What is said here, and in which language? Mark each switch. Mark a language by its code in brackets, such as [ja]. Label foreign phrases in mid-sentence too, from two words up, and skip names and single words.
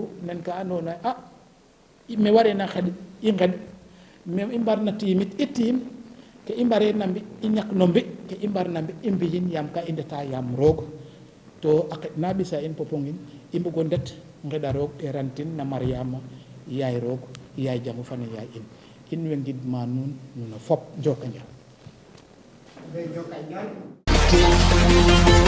[srr] nen ka andoona yee me wareena xeɗ i ngeɗ me i mbarna tiimit i tiim ke i mbareerna mbi i ñak no mbi ke i mbarna mbi i mbi'in yaam ka i ndeta yaam roog to a qeɗ na ɓisa in popongin i mbugo ndet ngeɗa roog ɓeerantin na Mariama yaay roog yaay jangu fane yaay in way ngidma nuun nuno fop njokonjal